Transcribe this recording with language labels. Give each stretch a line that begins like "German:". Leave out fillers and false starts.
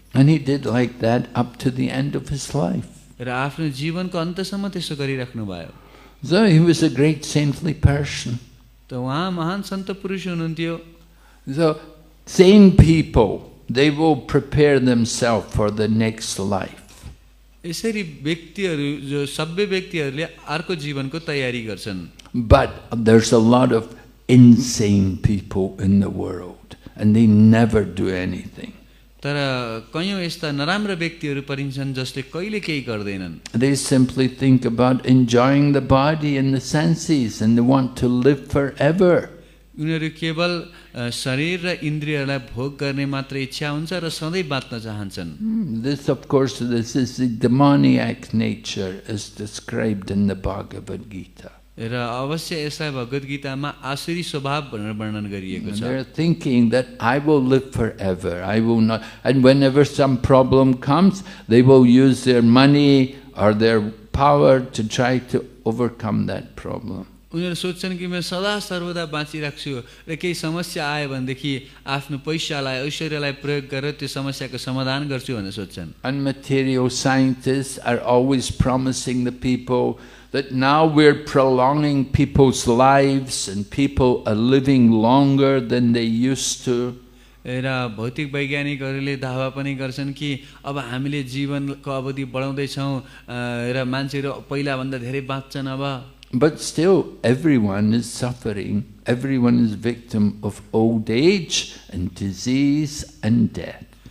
English: And he did like that up to the end of his life.
Nepali: र आफ्नो जीवनको अन्तसम्म त्यसो गरिराख्नु भयो।
English: So he was a great saintly person.
Nepali: त उहाँ महान सन्त पुरुष हुनुहुन्थ्यो।
English: So sane people, they will prepare themselves for the next life.
Nepali: यसरी व्यक्तिहरू जो सभ्य व्यक्तिहरूले अर्को जीवनको तयारी गर्छन्।
English: But there's a lot of insane people in the world and they never do anything.
Nepali: तर कयौं यस्ता नराम्रा व्यक्तिहरू परिन्छन् जसले कहिले केही गर्दैनन्।
English: They simply think about enjoying the body and the senses and they want to live forever.
Nepali: उनीहरू केवल शरीर र इन्द्रियहरूलाई भोग गर्ने मात्र इच्छा हुन्छ र सधैँ बाँच्न चाहन्छन्।
English: This of course, this is the demoniac nature as described in the Bhagavad Gita.
Nepali: र अवश्य यसलाई भगवत गीतामा आसुरी स्वभाव भनेर वर्णन गरिएको छ।
English: They're thinking that I will live forever, I will not, and whenever some problem comes, they will use their money or their power to try to overcome that problem.
Nepali: उनीहरू सोच्छन् कि म सदा सर्वदा बाँचिराख्छु र केही समस्या आयो भनेदेखि आफ्नो पैसालाई ऐश्वर्यलाई प्रयोग गरेर त्यो समस्याको समाधान गर्छु भनेर सोच्छन्।
English: And material scientists are always promising the people that now we're prolonging people's lives and people are living longer than they used to.
Nepali: र भौतिक वैज्ञानिकहरूले दावा पनि गर्छन् कि अब हामीले जीवनको अवधि बढाउँदैछौँ र मान्छेहरू पहिलाभन्दा धेरै बाँच्छन् अब।
English: But still everyone is suffering, everyone is victim of old age and disease and death.